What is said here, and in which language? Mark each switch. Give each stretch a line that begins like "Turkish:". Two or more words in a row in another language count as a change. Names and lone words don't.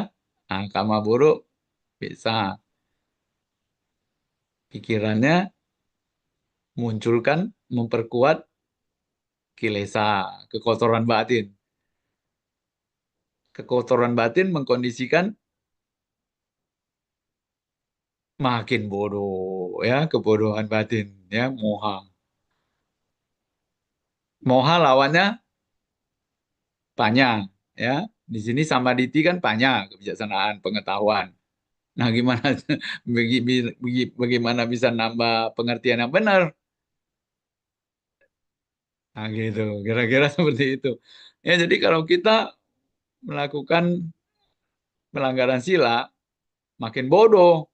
Indonesian: Nah, kama buruk bisa pikirannya munculkan, memperkuat kilesa, kekotoran batin. Kekotoran batin mengkondisikan makin bodoh, ya, kebodohan batin, ya, moha. Moha lawannya panya, ya. Di sini samaditi kan panya, kebijaksanaan, pengetahuan. Nah, gimana bagaimana bisa nambah pengertian yang benar? Nah, gitu. Kira-kira seperti itu. Ya, jadi kalau kita melakukan pelanggaran sila, makin bodoh.